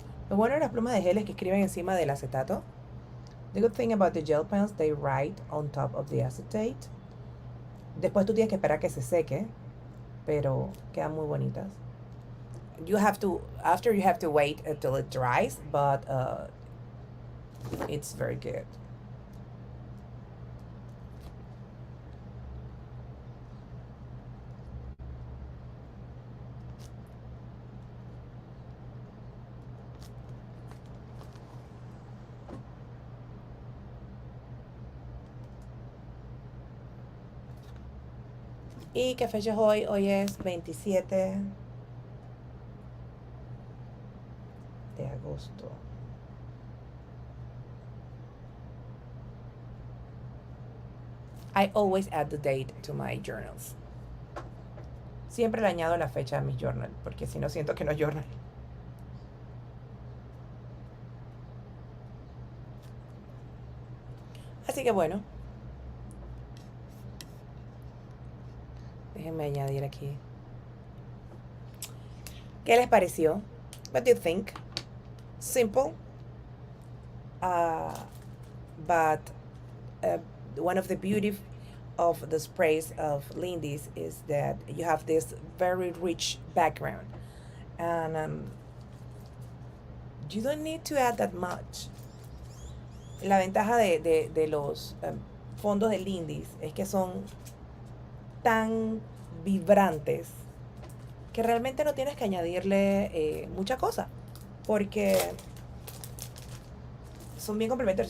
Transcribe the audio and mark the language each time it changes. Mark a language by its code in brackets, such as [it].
[es] Lo bueno de las plumas de gel es que escriben encima del acetato. [en] The good thing about the gel pens, they write on top of the acetate. [es] Después tú tienes que esperar que se seque, pero quedan muy bonitas. [en] You have to wait until it dries, but it's very good. [es] ¿Y qué fecha es hoy? Hoy es 27 de agosto. [en] I always add the date to my journals. [es] Siempre le añado la fecha a mis journals, porque si no siento que no es journal. Así que bueno. Déjenme añadir aquí. ¿Qué les pareció? [en] What do you think? Simple. But one of the beauty of the sprays of Lindys is that you have this very rich background. And you don't need to add that much. [es] La ventaja de los fondos de Lindys es que son tan vibrantes que realmente no tienes que añadirle mucha cosa, porque son bien complementarios.